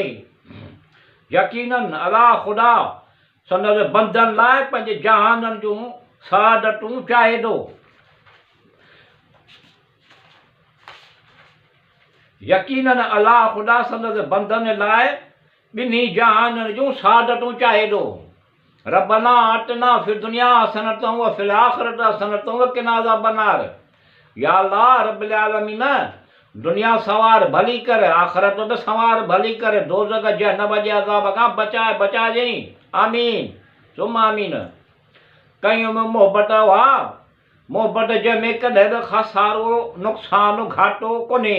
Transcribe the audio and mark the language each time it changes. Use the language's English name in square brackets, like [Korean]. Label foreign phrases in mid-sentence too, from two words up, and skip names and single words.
[Sindhi] यकीनन अलाह ख़ुदा संदसि बंदनि लाइ पंहिंजे जहाननि जूं सआदतूं चाहे थो। यकीनन अलाह ख़ुदा संदसि बंदनि लाइ ॿिन्ही जहाननि जूं सआदतूं चाहे थो। [Arabic] ربنا آتنا في الدنيا حسنة و في الآخرة حسنة و قنا عذاب النار. يا الله رب العالمين, [Sindhi] दुनिया सवार भली कर, आख़िरत बि सवार भली कर, दोज़ख जहन्नम जे अज़ाब खां बचाइजांइ। [Arabic] آمين ثم آمين. [Sindhi] कयूं में मोहबत हुआ, मोहबत जंहिंमें कॾहिं बि ख़सारो नुक़सानु घाटो कोन्हे।